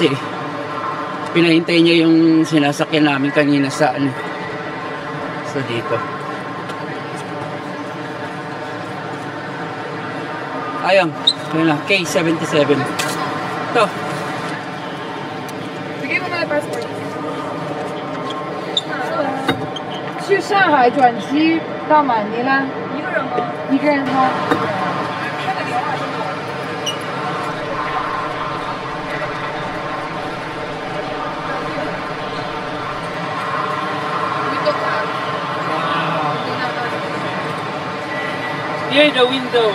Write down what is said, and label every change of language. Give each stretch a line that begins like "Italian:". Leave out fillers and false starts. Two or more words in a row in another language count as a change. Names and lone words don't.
Filipino: Pinahintay niya yung sinasakyan namin kanina sa ano. So dito. Ayun. Ayun na. K77. Ito. Bigay mo na passport.
Chinese: 去上海转机到马尼拉。一个人吗？一个人吗？
English: Here the window.